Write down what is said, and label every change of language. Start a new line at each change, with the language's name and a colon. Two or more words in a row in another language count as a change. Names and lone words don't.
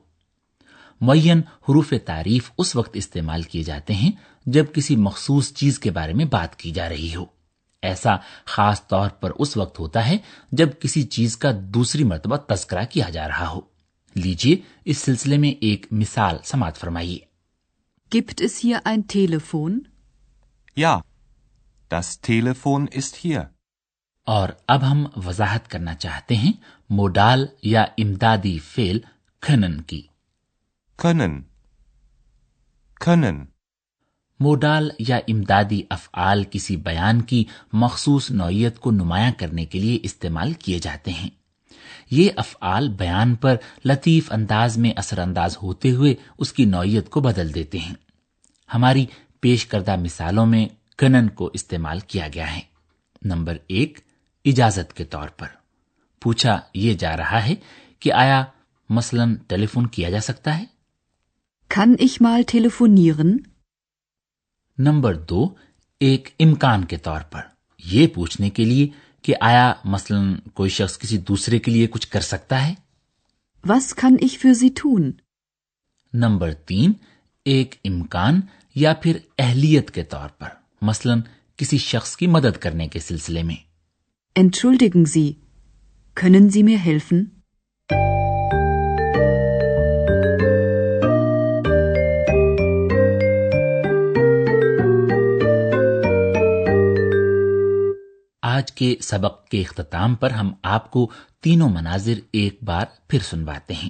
Urdu: معین حروف تعریف اس وقت استعمال کیے جاتے ہیں جب کسی مخصوص چیز کے بارے میں بات کی جا رہی ہو. ایسا خاص طور پر اس وقت ہوتا ہے جب کسی چیز کا دوسری مرتبہ تذکرہ کیا جا رہا ہو. لیجیے اس سلسلے میں ایک مثال سماعت فرمائیے.
German: Gibt es hier ein Telefon? Ja, das Telefon ist hier.
Urdu: اور اب ہم وضاحت کرنا چاہتے ہیں موڈال یا امدادی فعل können کی.
German: Können. Können.
Urdu: موڈال یا امدادی افعال کسی بیان کی مخصوص نوعیت کو نمایاں کرنے کے لیے استعمال کیے جاتے ہیں. یہ افعال بیان پر لطیف انداز میں اثرانداز ہوتے ہوئے اس کی نوعیت کو بدل دیتے ہیں. ہماری پیش کردہ مثالوں میں کنن کو استعمال کیا گیا ہے. نمبر 1، اجازت کے طور پر. پوچھا یہ جا رہا ہے کہ آیا مثلاً ٹیلیفون کیا جا سکتا ہے.
German: Kann ich mal telefonieren?
Urdu: نمبر 2، ایک امکان کے طور پر. یہ پوچھنے کے لیے کہ آیا مثلاً کوئی شخص کسی دوسرے کے لیے کچھ کر سکتا ہے.
German: Was kann ich für Sie tun?
Urdu: نمبر 3، ایک امکان یا پھر اہلیت کے طور پر، مثلاً کسی شخص کی مدد کرنے کے سلسلے میں.
German: Entschuldigen Sie, können Sie mir helfen?
Urdu: آج کے سبق کے اختتام پر ہم آپ کو تینوں مناظر ایک بار پھر سنواتے ہیں.